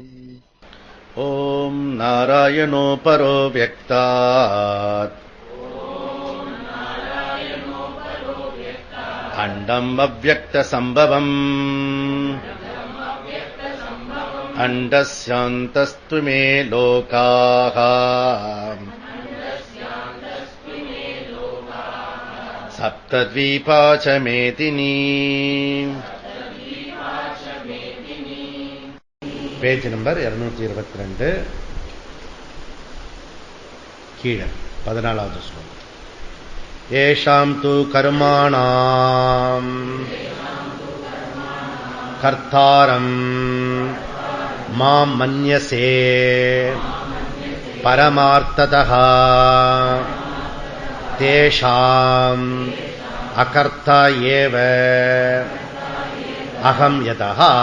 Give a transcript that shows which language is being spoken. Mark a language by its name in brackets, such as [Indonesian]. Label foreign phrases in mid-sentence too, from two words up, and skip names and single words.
[Sanskrit] ॐ नारायणो परो व्यक्तात् अण्डम् अव्यक्तसम्भवम् अण्डस्यान्तस्तु मे लोकाः सप्तद्वीपा च मेदिनी. [English] page number [Tamil] 222 கீழே 14வது ஸ்லோகம். [Sanskrit] एषां तु कर्माणां कर्तारं मां मन्यसे परमार्थतः तेषाम् अकर्ता एव अहं यतः.